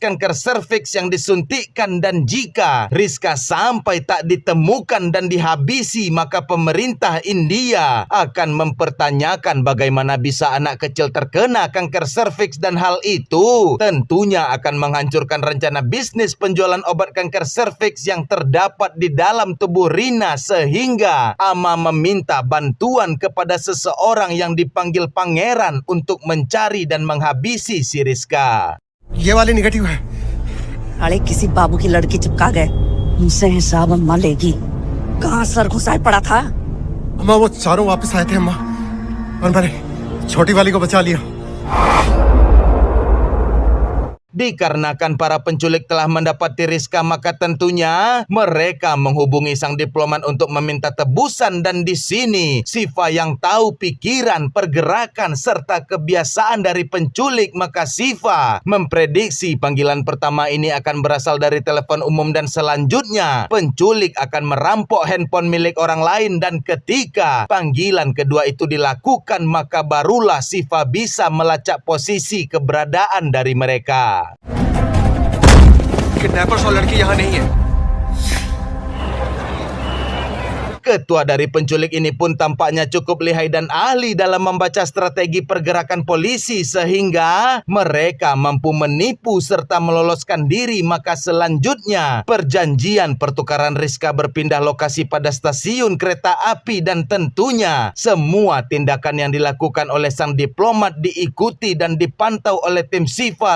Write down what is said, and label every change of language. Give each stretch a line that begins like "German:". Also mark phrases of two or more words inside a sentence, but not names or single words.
Indonesian: kanker serviks yang disuntikkan, dan jika Rizka sampai tak ditemukan dan dihabisi maka pemerintah India akan mempertanyakan bagaimana bisa anak kecil terkena kanker serviks, dan hal itu tentunya akan menghancurkan rencana bisnis penjualan obat kanker serviks yang terdapat di dalam tubuh Rina, sehingga Ama meminta bantuan kepada seseorang yang dipanggil Pangeran untuk mencari dan menghabisi si Rizka.
Hindi: ये वाली निगेटिव है। अरे किसी बाबू की लड़की चिपका गए, उनसे हिसाब अम्मा लेगी। कहाँ सर घुसाए पड़ा था? अम्मा वो चारों वापस आए थे अम्मा, और मैंने छोटी वाली को बचा लिया।
Indonesian: Dikarenakan para penculik telah mendapati Rizka, maka tentunya mereka menghubungi sang diplomat untuk meminta tebusan, dan di sini Siva yang tahu pikiran, pergerakan serta kebiasaan dari penculik, maka Siva memprediksi panggilan pertama ini akan berasal dari telepon umum dan selanjutnya penculik akan merampok handphone milik orang lain, dan ketika panggilan kedua itu dilakukan maka barulah Siva bisa melacak posisi keberadaan dari mereka.
Hindi: किडनैपर्स और लड़की यहाँ नहीं है।
Indonesian: Ketua dari penculik ini pun tampaknya cukup lihai dan ahli dalam membaca strategi pergerakan polisi sehingga mereka mampu menipu serta meloloskan diri. Maka selanjutnya perjanjian pertukaran Rizka berpindah lokasi pada stasiun kereta api, dan tentunya semua tindakan yang dilakukan oleh sang diplomat diikuti dan dipantau oleh tim Siva.